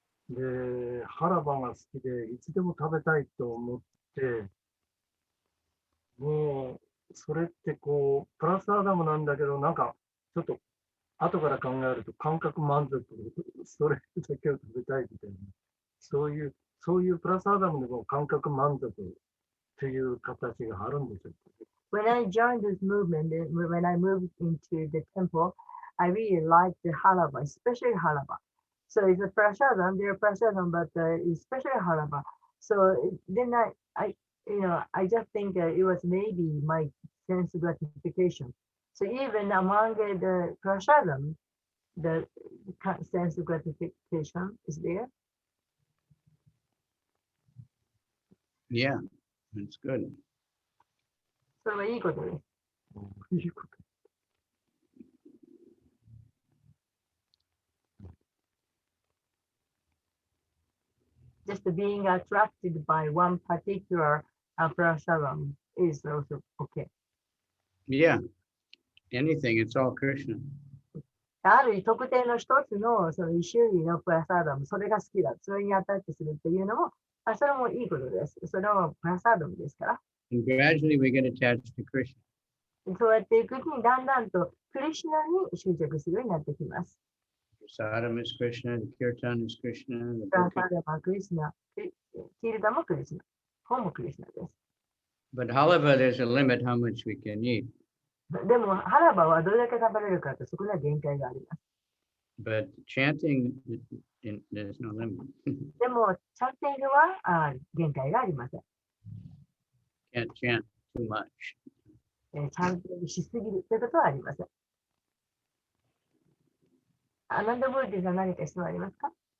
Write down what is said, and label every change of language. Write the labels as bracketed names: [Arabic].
[Japanese] で、ハラバが好きで、いつでも食べたいと思って、もう、それってこう、プラスアダムなんだけど、なんか、ちょっと、後から考えると、感覚満足、それだけを食べたいみたいな、そういうプラスアダムでも感覚満足という形があるんでしょうか。 [English] When I joined this movement, when I moved into the temple, I really liked the halaba, especially halaba. So it's a prasadam, they're prasadam, but especially halaba. So then I just think it was maybe my sense gratification. So even among the prasadam, the sense gratification is there. Yeah, that's good. [Japanese] それはいいことです。いいこと。 [English] Just being attracted by one particular prasadam is also okay. Yeah, anything, it's all Krishna. [Japanese] ある特定の一つのその一種類のプラサダム、それが好きだ、それにアタッチするっていうのも、それもいいことです。それはプラサダムですから。 [English] And gradually we get attached to Krishna. [Japanese] そうやっていくうちにだんだんとクリシュナに執着するようになってきます。 [English] Prasadam is Krishna, the kirtan is Krishna, the [Japanese] プラサダムはクリシュナ、キルダもクリシュナ、本もクリシュナです。 [English] But however, there's a limit how much we can eat. [Japanese] でも、ハラバはどれだけ食べれるかとそこには限界があります。 [English] But chanting, there's no limit. [Japanese] でも、チャンティングは限界がありません。 [English] Can't chant too much. [Japanese] チャンティングしすぎるということはありません。アナンダボルティさん何か質問ありますか？